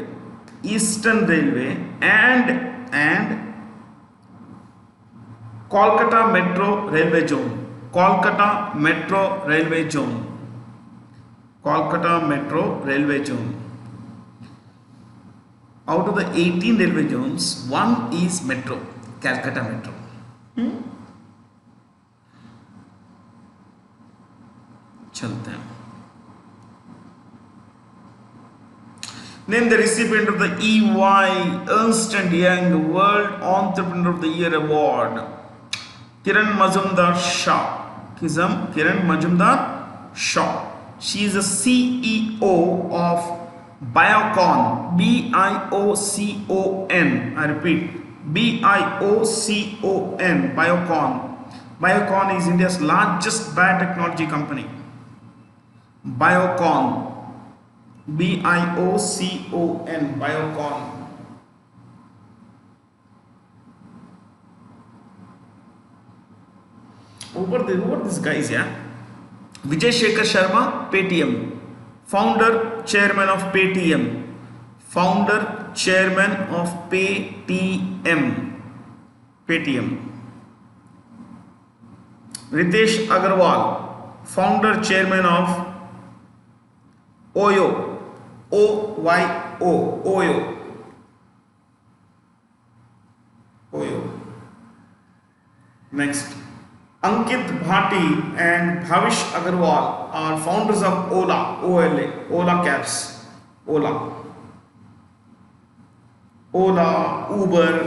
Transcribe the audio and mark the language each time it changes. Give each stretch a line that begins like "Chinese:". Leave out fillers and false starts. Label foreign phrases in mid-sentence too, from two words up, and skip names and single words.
English: Eastern Railway and Kolkata Metro Railway Zone. Kolkata Metro Railway Zone. Kolkata Metro Railway Zone. Out of the 18 railway zones, one is Metro, Calcutta Metro.
Hindi: चलते हैं.
English: Name the recipient of the EY Ernst & Young World Entrepreneur of the Year Award. Kiran Majumdar-Shaw. Kiran Majumdar-Shaw. She is the CEO of Biocon. B-I-O-C-O-N. I repeat, B-I-O-C-O-N. Biocon. Biocon is India's largest biotechnology company. Biocon. B-I-O-C-O-N. Biocon. Over these guys, yeah. Vijay Shekhar Sharma, Paytm. Founder, chairman of Paytm. Founder, chairman of Paytm. Paytm. Ritesh Agarwal, founder, chairman of Oyo. O-Y-O. Oyo. Oyo. Next. Ankit Bhati and Bhavish Agarwal are founders of Ola, O-L-A, Ola Cabs, Ola, Uber.